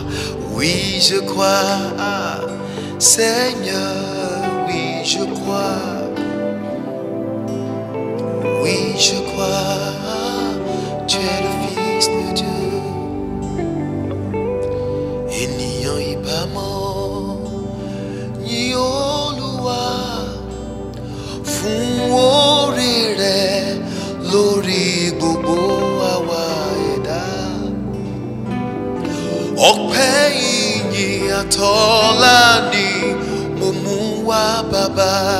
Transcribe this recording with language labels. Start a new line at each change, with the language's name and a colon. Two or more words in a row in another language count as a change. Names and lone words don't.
French: Oui, je crois. Ah, Seigneur, oui, je crois. Oui, je crois. Tu es le Fils de Dieu.
Yoruba: Et ni en ibamo, ni Olúwa, fún oore rẹ̀ lórí gbogbo àwa ẹ̀dá. Ọpẹ́ ìyìn àtọlá ni mo mú wá bàbá.